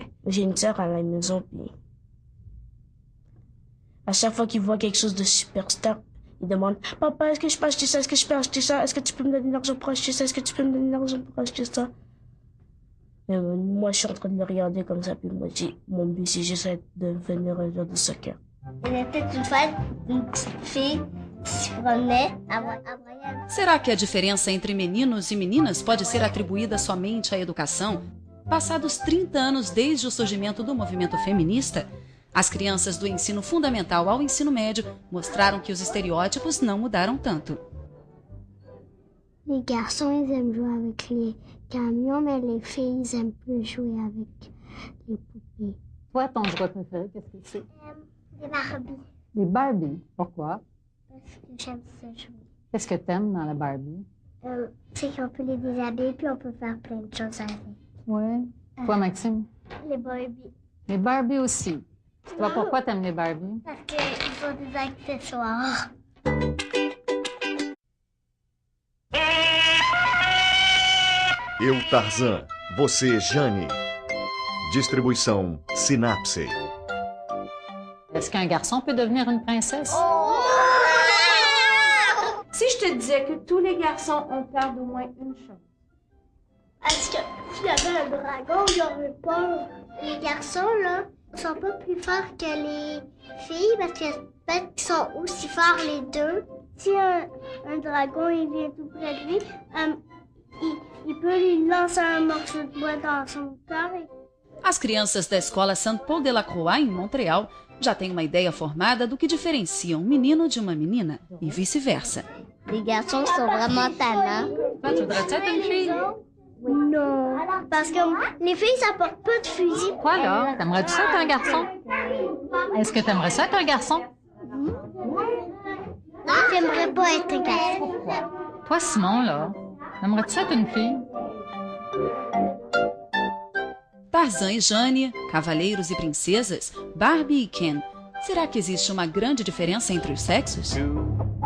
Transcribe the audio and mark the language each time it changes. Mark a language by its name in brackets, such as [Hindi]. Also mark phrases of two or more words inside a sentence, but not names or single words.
[French] J'ai une sœur à la maison, puis... À chaque fois qu'il voit quelque chose de superstar, il demande « Papa, est-ce que je peux acheter ça? Est-ce que je peux acheter ça? Est-ce que tu peux me donner l'argent pour acheter ça? Est-ce que tu peux me donner l'argent pour acheter ça? » Mais moi, je suis en train de le regarder comme ça, puis moi, mon but, c'est juste de devenir un joueur de soccer. Il y avait peut-être une fois une petite fille qui se promenait à Brian. [Portuguese] Será que a diferença entre meninos e meninas pode ser atribuída somente à educação? Passados 30 anos desde o surgimento do movimento feminista, as crianças do ensino fundamental ao ensino médio mostraram que os estereótipos não mudaram tanto. [French] Les garçons, ils aiment jouer avec les camions, mais les filles, ils aiment plus jouer avec les poupées. Toi, ton jouet préféré, qu'est-ce que c'est? Les Barbie. Les Barbie. Pourquoi? Parce que j'aime ça jouer. Qu'est-ce que t'aimes dans la Barbie? C'est qu'on peut les déshabiller, puis on peut faire plein de choses avec. Oui. Toi, Maxime? Les Barbie. Les Barbie aussi. Toi, pourquoi t'aimes les Barbie? Parce qu'ils ont des accessoires. [Portuguese] Eu, Tarzan. Você, Jane. Distribuição Synapse. [French] Est-ce qu'un garçon peut devenir une princesse? Si je te disais que tous les garçons ont peur d'au moins une chose. Est-ce que s'il y avait un dragon, j'aurais peur? Les garçons, là, sont pas plus forts que les filles parce que peut-être qu'ils sont aussi forts les deux. Si un dragon il vient tout près de lui, il peut lui lancer un morceau de bois dans son corps. [Portuguese] As crianças da escola [French] Saint-Paul de la Croix, [Portuguese] em Montreal, já têm uma ideia formada do que diferencia um menino de uma menina e vice-versa. [French] Les garçons sont vraiment tannants. Tu voudrais-tu être une fille? Non, parce que les filles, ça porte pas de fusil. Toi, là, t'aimerais-tu ça être un garçon? Est-ce que t'aimerais ça être un garçon? J'aimerais pas être un garçon. Toi, Simon, là, aimerais-tu ça être une fille? [Portuguese] Tarzan e Jane, cavaleiros e princesas, Barbie e Ken. Será que existe uma grande diferença entre os sexos?